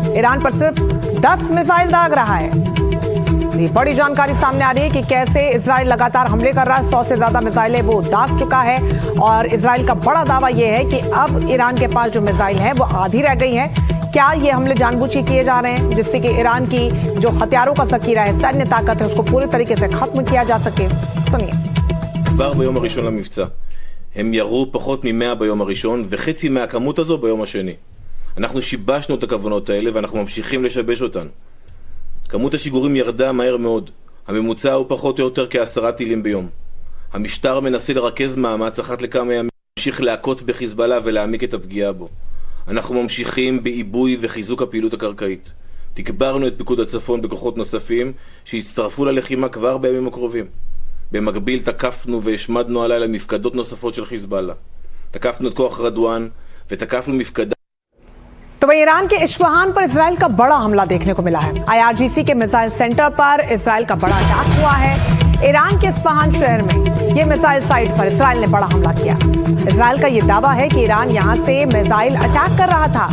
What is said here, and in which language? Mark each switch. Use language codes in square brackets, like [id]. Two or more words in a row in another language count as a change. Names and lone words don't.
[hi] ईरान पर सिर्फ 10 मिसाइल दाग रहा है। ये बड़ी जानकारी सामने आ रही है कि कैसे इजराइल लगातार हमले कर रहा है। 100 से ज्यादा मिसाइलें वो दाग चुका है और इजराइल का बड़ा दावा यह है कि अब ईरान के पास जो मिसाइल है वो आधी रह गई है। क्या ये हमले जानबूझ के किए जा रहे हैं जिससे कि ईरान की जो हथियारों का जखीरा है, सैन्य ताकत है, उसको पूरी तरीके से खत्म किया जा सके? सुनिए। [he] כבר ביום הראשון למבצע. הם ירו פחות מ-100 ביום הראשון וחצי מהכמות הזו ביום השני. אנחנו שיבשנו את הכוונות האלה ואנחנו ממשיכים לשבש אותן. כמות השיגורים ירדה מהר מאוד. הממוצע הוא פחות או יותר כ10 טילים ביום. המשטר מנסה לרכז מאמץ אחת לכמה ימים, להמשיך להכות בחיזבאללה ולהעמיק את הפגיעה בו. אנחנו ממשיכים בעיבוי וחיזוק הפעילות הקרקעית. תגברנו את פיקוד הצפון בכוחות נוספים שהצטרפו ללחימה כבר בימים הקרובים. במקביל תקפנו והשמדנו הלילה מפקדות נוספות של חיזבאללה. תקפנו את כוח רדואן ותקפנו מפקדה. [hi] तो वही ईरान के इस्फहान पर इजराइल का बड़ा हमला देखने को मिला है। IRGC के [en] missile center [hi] पर इजराइल का बड़ा अटैक हुआ है। ईरान के इस्फहान शहर में ये [en] missile site [hi] पर इजराइल ने बड़ा हमला किया। इजराइल का ये दावा है कि ईरान यहां से [en] missile attack [hi] कर रहा था।